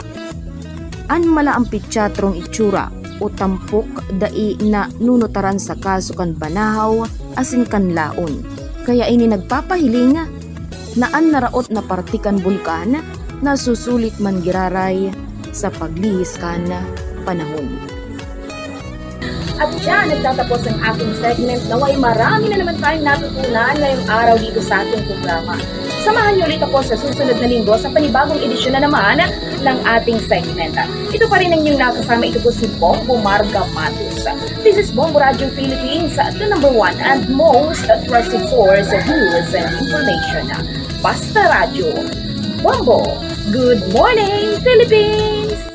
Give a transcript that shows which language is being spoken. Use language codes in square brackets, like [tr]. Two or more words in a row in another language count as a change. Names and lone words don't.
[bik] An mala ang pitsatrong itsura o tampok dai na nunutaran sa kaso kan Banahaw asin Kanlaon. Kaya ini nagpapahiling na ang naraot na partikan bulkan na susulit man giraray sa paglihis kan panahon. [tl] At dyan, nagtatapos ang aking segment. Naway marami na naman tayong natutunan ngayong araw dito sa ating programa. Samahan niyo ulit ako sa susunod na linggo sa panibagong edisyon na naman ng ating segment. Ito pa rin ang inyong nakasama. Ito po si Bombo Marga Matus. [en] This is Bombo Radio Philippines, the number one and most trusted source of news and information. [tl] Basta Radio. [en] Bombo, good morning, Philippines!